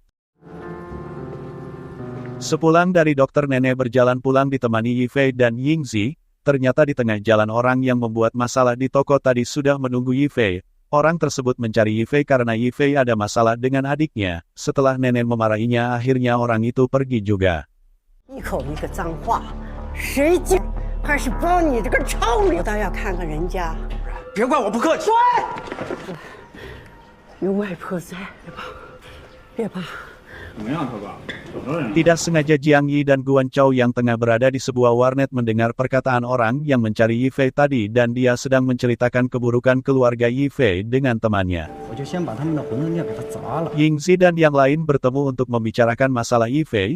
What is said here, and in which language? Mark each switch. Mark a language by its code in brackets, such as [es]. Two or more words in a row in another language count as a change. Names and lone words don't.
[id] Sepulang dari dokter nenek berjalan pulang ditemani Yi Fei dan Ying Zi. Ternyata di tengah jalan orang yang membuat masalah di toko tadi sudah menunggu Yi Fei. Orang tersebut mencari Yi Fei karena Yi Fei ada masalah dengan adiknya. Setelah nenek memarahinya akhirnya orang itu pergi juga. [zh] 一口一个脏话，谁讲？还是帮你这个臭女，我倒要看看人家。别怪我不客气。有外婆在，别怕。 [id] Tidak sengaja Jiang Yi dan Guan Chao yang tengah berada di sebuah warnet mendengar perkataan orang yang mencari Yifei tadi dan dia sedang menceritakan keburukan keluarga Yifei dengan temannya. Yingzi dan yang lain bertemu untuk membicarakan masalah Yifei.